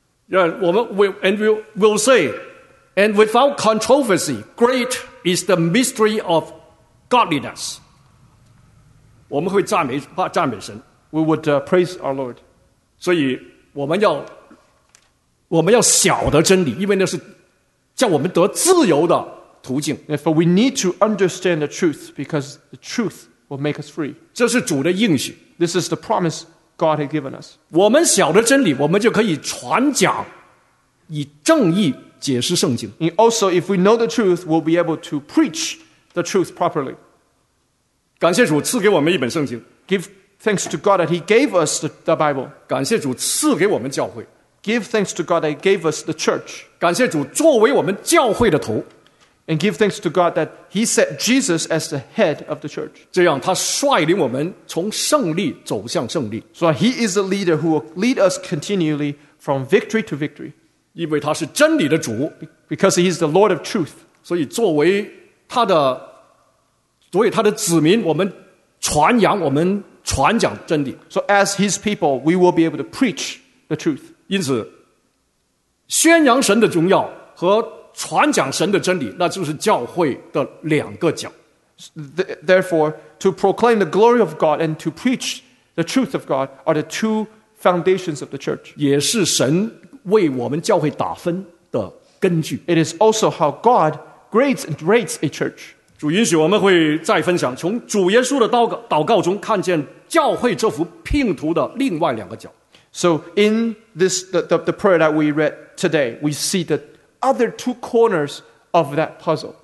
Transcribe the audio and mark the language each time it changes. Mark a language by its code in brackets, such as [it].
[en] we'll say, and without controversy, great is the mystery of godliness. [zh] 我们会赞美神。 [en] We would praise our Lord. [zh] 所以我们要晓得真理, 因为那是叫我们得自由的途径。 [en] Therefore, we need to understand the truth, because the truth will make us free. [zh] 这是主的应许。 [en] This is the promise God had given us. [zh] 我们晓得真理, 我们就可以传讲, 以正义解释圣经。 [en] And also, if we know the truth, we'll be able to preach the truth properly. [zh] 感谢主赐给我们一本圣经。 [en] Give thanks to God that He gave us the Bible. [zh] 感谢主赐给我们教会。 [en] Give thanks to God that He gave us the church. [zh] 感谢主作为我们教会的头。 [en] And give thanks to God that He set Jesus as the head of the church. [zh] 这样他率领我们从胜利走向胜利。 [en] So He is the leader who will lead us continually from victory to victory. [zh] 因为他是真理的主。 [en] Because He is the Lord of truth. [zh] 所以作为他的子民,我们传讲真理。 [en] So as His people, we will be able to preach the truth. [zh] 因此,宣扬神的荣耀和 传讲神的真理,那就是教会的两个角。 [en] Therefore, to proclaim the glory of God and to preach the truth of God are the two foundations of the church. [zh] 也是神为我们教会打分的根据。 [en] It is also how God grades and rates a church. [zh] 主允许我们会再分享,从主耶稣的祷告中看见教会这幅拼图的另外两个角。 [en] So in this, the prayer that we read today, we see that other two corners of that puzzle.